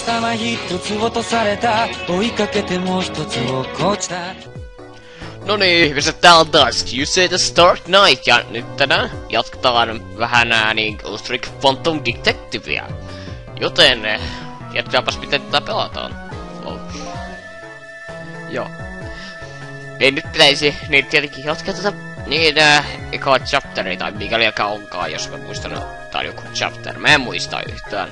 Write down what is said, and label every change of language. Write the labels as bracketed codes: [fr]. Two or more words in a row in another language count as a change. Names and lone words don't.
[ja] 一つ落とされた追いかけてもう一つ落っこちた [fi] No niin, ihmiset, tää on taas QC The Stark Knight, ja nyt tänään jatketaan vähän niin Ghost Trick Phantom Detectivea. Joten, jatkaapas miten tätä pelataan. Oh. Joo. Ei nyt pitäisi, niin tietenkin jatkaa tätä, niin ekaa chapteria, tai mikäli joka onkaan, jos mä muistan, tai joku chapter, mä en muista yhtään.